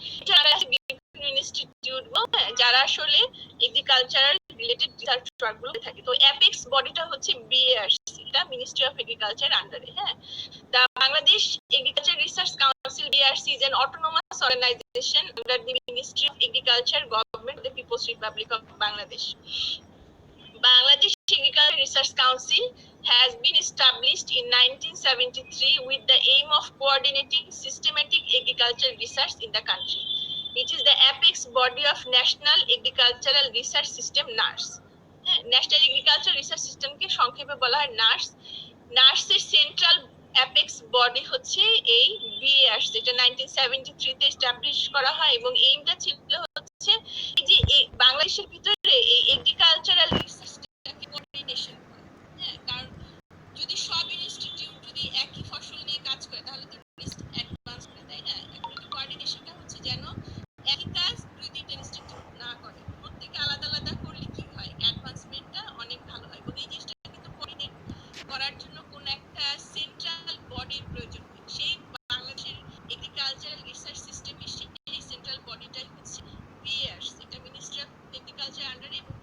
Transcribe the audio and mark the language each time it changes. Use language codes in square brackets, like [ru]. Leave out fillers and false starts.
[bn] যারা বিভিন্ন ইনস্টিটিউট যারা আসলে এগ্রিকালচারাল রিলেটেড রিসার্চ ওয়ার্কগুলো থাকে তো অ্যাপেক্স বডিটা হচ্ছে বিএআরসি এটা মিনিস্ট্রি অফ এগ্রিকালচার আন্ডারে হ্যাঁ দা Bangladesh agriculture research council BRC [en] is an autonomous organization under the Ministry of Agriculture, Government of the People's Republic of Bangladesh. Bangladesh Agriculture Research Council has been established in 1973 with the aim of coordinating systematic agricultural research in the country. It is the apex body of National Agricultural Research System NARS. [bn] National Agricultural Research System কে সংক্ষেপে বলা হয় NARS. NARS এর central apex body হচ্ছে এই BARC যেটা 1973 তে establish করা হয় এবং এইমটা ছিল হচ্ছে এই যে বাংলাদেশের ভিতরে এই এগ্রিকালচারাল রিসার্চটাকে কোঅর্ডিনেশন করা হ্যাঁ কারণ যদি সব ইনস্টিটিউট যদি একই ফসল নিয়ে কাজ করে তাহলে তো রিস্ক অ্যাডভান্স করে তাই না এখন কোঅর্ডিনেশনটা হচ্ছে যেন একই কাজ দুই তিনটা ইনস্টিটিউট না করে প্রত্যেকে আলাদা আলাদা করলে কি হয় অ্যাডভান্সমেন্টটা অনেক ভালো হয় এবং এই জিনিসটা কিন্তু কোঅর্ডিনেট করার জন্য কোন একটা সেন্ট্রাল বডির প্রয়োজন হয় সেই বাংলাদেশের এগ্রিকালচারাল রিসার্চ সিস্টেমে সেই সেন্ট্রাল বডিটাই হচ্ছে বিএআরসি এটা মিনিস্ট্রি অফ এগ্রিকালচার আন্ডারে